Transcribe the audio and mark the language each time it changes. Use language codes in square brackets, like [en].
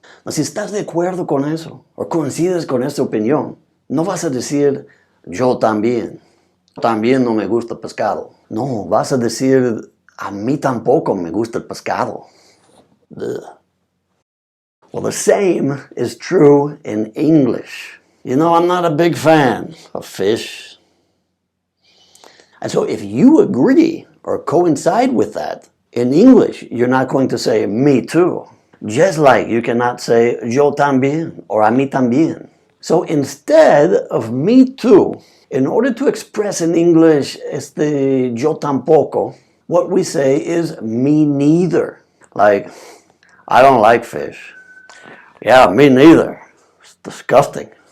[es] Si estás de acuerdo con eso, o coincides con esta opinión, no vas a decir, yo también. También no me gusta el pescado. No, vas a decir, a mí tampoco me gusta el pescado. Ugh. [en] Well, the same is true in English. You know, I'm not a big fan of fish. And so if you agree or coincide with that, in English, you're not going to say, me too. Just like you cannot say, [es] yo también, [en] or [es] a mí también. [en] So instead of me too, in order to express in English [es] yo tampoco, [en] what we say is me neither. Like, I don't like fish. Yeah, me neither. It's disgusting.